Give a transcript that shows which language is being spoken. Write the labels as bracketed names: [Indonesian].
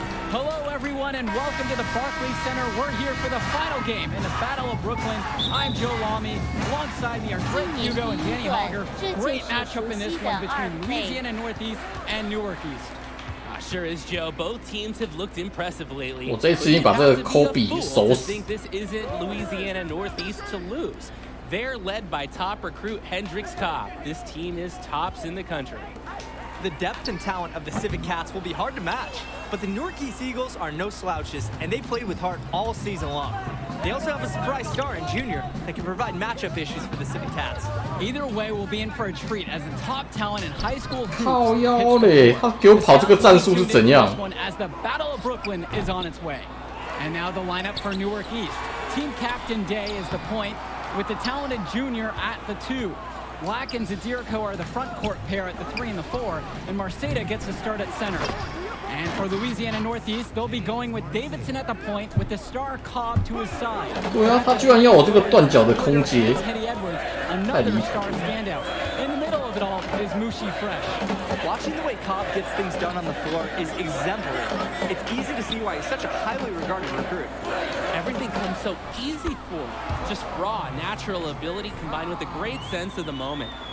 [English] Hello, everyone, and welcome to the Barclays Center. We're here for the final game in the Battle of Brooklyn. I'm Joe Lamy. Alongside me are Drake Hugo and Danny Hager. Great matchup in this one between Louisiana Northeast and Newark East. Sure is, Joe. Both teams have looked impressive lately. [Chinese] 我这一次已经把这个 Kobe 手死。 [English] think this isn't Louisiana Northeast to lose. They're led by top recruit Hendrix Cobb. This team is tops in the country. The depth and talent of the Civic Cats will be hard to match, but the Newark East Eagles are no slouches, and they played with heart all season long. They also have a surprise star in Junior that can provide matchup issues for the Civic Cats. Either way, we'll be in for a treat as the top talent in high school. [Chinese] 靠腰嘞，他给我跑这个战术是怎样？ [English] As the Battle of Brooklyn is on its way, and now the lineup for Newark East. Team captain Day is the point, with the talented Junior at the 2. Black and Zadirko are the front court pair at the 3 and the 4, and Marceda gets a start at center. And for Louisiana Northeast, they'll be going with Davidson at the point with the star Cobb to his side. [Chinese] 对啊，他居然要我这个断脚的空接， [English] Teddy Edwards, another star standout. In the middle of it all is Mushi Fresh. Watching the way Cobb gets things done on the floor is exemplary. It's easy to see why he's such a highly regarded recruit. Everything comes so easy for him. Just raw, natural ability combined with a great sense of the moment.